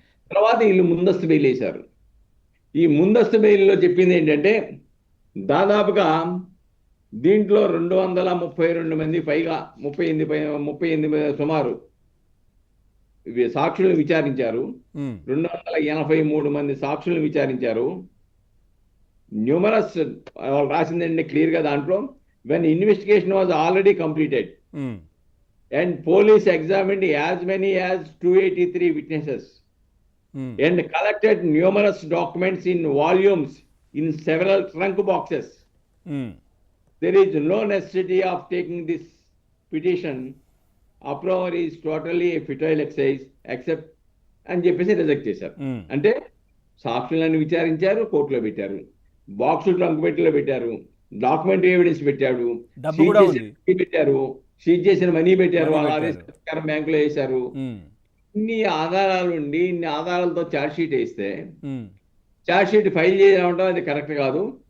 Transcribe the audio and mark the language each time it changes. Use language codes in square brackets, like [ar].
[te] తర్వాత వీళ్ళు ముందస్తు బెయిల్ వేశారు. ఈ ముందస్తు బెయిల్లో చెప్పింది ఏంటంటే, దాదాపుగా దీంట్లో 232 మంది పైగా 38 సుమారు సాక్షులను విచారించారు. 283 మంది సాక్షులను విచారించారు. న్యూమరస్ రాసిందండి క్లియర్గా దాంట్లో, [en] when investigation was already completed and police examined as many as 283 witnesses and collected numerous documents in volumes in several trunk boxes, there is no necessity of taking this petition. Approval is totally a futile exercise except [te] అని చెప్పేసి reject చేశారు. అంటే సాక్షులను విచారించారు, కోర్టులో పెట్టారు, box trunk పెట్టిలో పెట్టారు, documentary evidence పెట్టాడు, పెట్టారు, సీజ్ చేసిన మనీ పెట్టారు, వాళ్ళ ఆదేశం బ్యాంకులో వేశారు. ఇన్ని ఆధారాలు ఉండి ఇన్ని ఆధారాలతో ఛార్జ్ షీట్ వేస్తే ఛార్జ్ షీట్ ఫైల్ చేయడం అది కరెక్ట్ కాదు.